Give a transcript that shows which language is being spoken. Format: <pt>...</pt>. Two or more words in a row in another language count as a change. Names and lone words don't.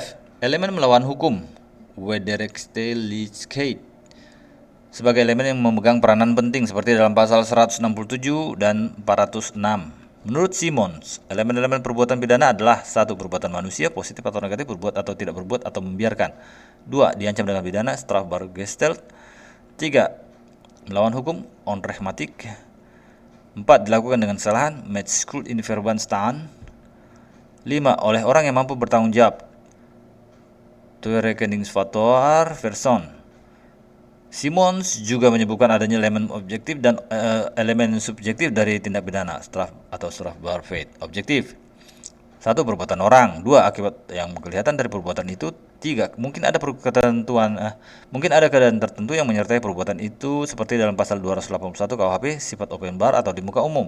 <id>Elemen melawan hukum, Wederrechtlichkeit, sebagai elemen yang memegang peranan penting seperti dalam pasal 167 dan 406. Menurut Simons, elemen-elemen perbuatan pidana adalah 1. Perbuatan manusia, positif atau negatif, berbuat atau tidak berbuat, atau membiarkan. 2. Diancam dengan pidana, strafbargesteld. 3. Melawan hukum, onrechtmatig. 4. Dilakukan dengan kesalahan,</id> <nl>met schuld in verband staan.</nl> <id>5. Oleh orang yang mampu bertanggung jawab,</id> <nl>toerekeningsvatbaar persoon.</nl> <id>Simons juga menyebutkan adanya elemen objektif dan elemen subjektif dari tindak pidana strafbarfeit. Objektif: 1. Perbuatan orang. 2. Akibat yang kelihatan dari perbuatan itu. 3. Mungkin ada keadaan tertentu yang menyertai perbuatan itu, seperti dalam pasal 281 KUHP, sifat open bar atau di muka umum.</id>